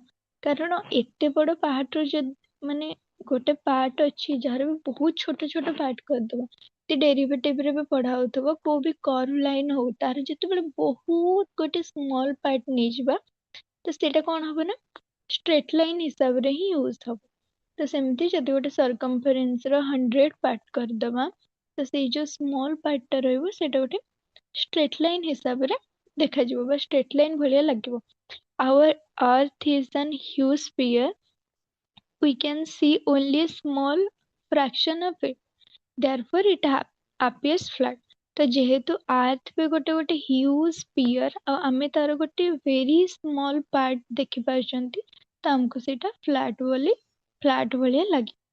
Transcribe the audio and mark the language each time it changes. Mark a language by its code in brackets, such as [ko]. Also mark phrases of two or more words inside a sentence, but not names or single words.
[or] କାରଣ ଏତେ ବଡ ପାର୍ଟ ର ଯଦି ମାନେ ଗୋଟେ ପାର୍ଟ ଅଛି ଯାହାର ବି ବହୁତ ଛୋଟ ଛୋଟ ପାର୍ଟ କରିଦବା, ଡେରିଭେଟିଭ ରେ ବି ପଢା ହଉଥିବ କୋଉ ବି [en] curve line [or] ହଉ ତାର ଯେତେବେଳେ ବହୁତ ଗୋଟେ [en] small part [or] ନେଇଯିବା ତ ସେଇଟା କଣ ହବ ନା [en] straight line [or] ହିସାବରେ ହିଁ ୟୁଜ ହବ। ତ ସେମିତି ଯଦି ଗୋଟେ ସରକମଫରେନ୍ସ ର 100 ପାର୍ଟ କରିଦବା ତ ସେଇ ଯୋଉ [en] small part [or] ରହିବ ସେଇଟା ଗୋଟେ [en] straight line [or] ହିସାବରେ ଦେଖାଯିବ ବା [en] straight line [or] ଭଳିଆ ଲାଗିବ। [en] Our earth is an huge sphere, we can see only a small fraction of it, therefore it appears flat। [or] ତ ଯେହେତୁ ଆର୍ଥ ବି ଗୋଟେ [en] huge sphere [or] ଆଉ ଆମେ ତାର ଗୋଟେ [en] very small part [or] ଦେଖି ପାରୁଛନ୍ତି ତ ଆମକୁ ସେଇଟା ଫ୍ଲାଟ ଭଳିଆ ଲାଗେ।